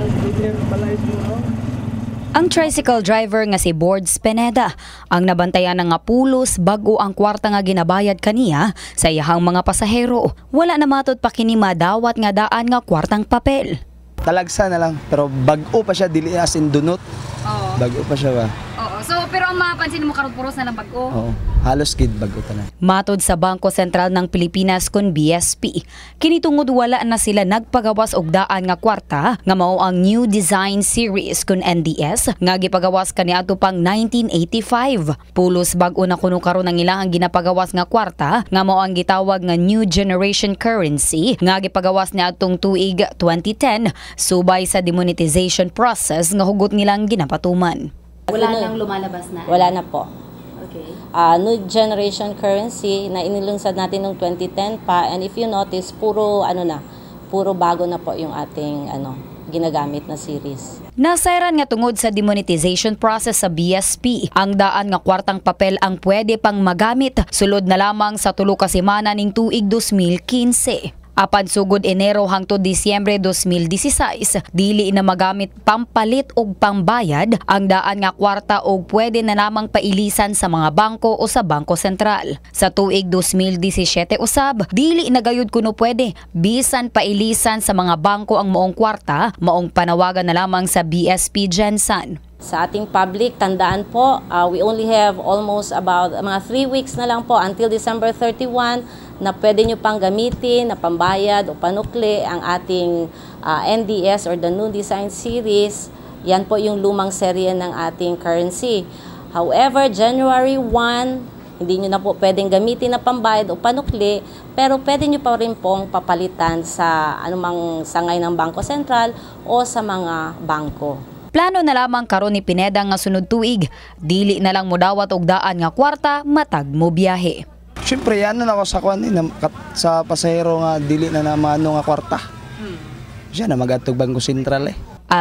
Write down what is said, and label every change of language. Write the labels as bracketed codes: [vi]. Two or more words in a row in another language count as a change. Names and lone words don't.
[ceb] Ang tricycle driver nga si Bords Pineda ang nabantayan nga pulos bago ang kwarta nga ginabayad kaniya sa iyahang mga pasahero. Wala na matod pa kini madawat nga daan nga kwartang papel. Talagsa na lang, pero bag-o pa siya, dili [en] as in [ceb] dunot. Oo. Bag-o pa siya ba? Oo. So, pero ang mapansin mo karon puros na lang bag-o. Oo. Halos kid bag-o ka na. Matod sa Bangko Sentral ng Pilipinas kun BSP, kinitungod wala na sila nagpagawas og daan nga kwarta nga mao ang New Design Series kun NDS nga gipagawas kaniadto pang 1985. Pulos bag-o na kuno karon ang ilang ginapagawas nga kwarta nga mao ang gitawag nga New Generation Currency nga gipagawas niadtong tuig 2010 subay sa [en] demonetization process [ceb] nga hugot nilang ginapatuman. [tl] Wala nang lumalabas na. Wala na po. Okay. New generation currency na inilungsad natin noong 2010 pa, [en] and if you notice, [tl] puro bago na po yung ating ginagamit na series. [ceb] Nasairan nga tungod sa [en] demonetization process [ceb] sa BSP, ang daan nga kwartang papel ang pwede pang magamit sulod na lamang sa tulo ka semana ning tuig 2015. Apan sugod Enero hangtod Disyembre 2016, dili na magamit pampalit og pambayad ang daan nga kwarta og pwede na lamang pailisan sa mga bangko o sa Bangko Sentral. Sa tuig 2017 usab, dili na gayud kuno pwede bisan pailisan sa mga bangko ang maong kwarta, maong panawagan na lamang sa BSP Gensan. [tl] Sa ating public, tandaan po, [en] we only have almost about [tl] mga 3 weeks na lang po [en] until December 31 [tl] na pwede nyo pang gamitin na pambayad o panukli ang ating NDS or the New Design Series. Yan po yung lumang serye ng ating currency. However, January 1, hindi nyo na po pwedeng gamitin na pambayad o panukli, pero pwede nyo pa rin pong papalitan sa anumang sangay ng Bangko Sentral o sa mga bangko. [ceb] Plano na lamang karon ni Pineda nga sunod tuig, dili na lang modawat og daan nga kwarta matag mo biyahe. Siyempre, yan na ako sa kwan sa pasahero nga dili na namano nga kwarta. Siya na magatog Bangko Sentral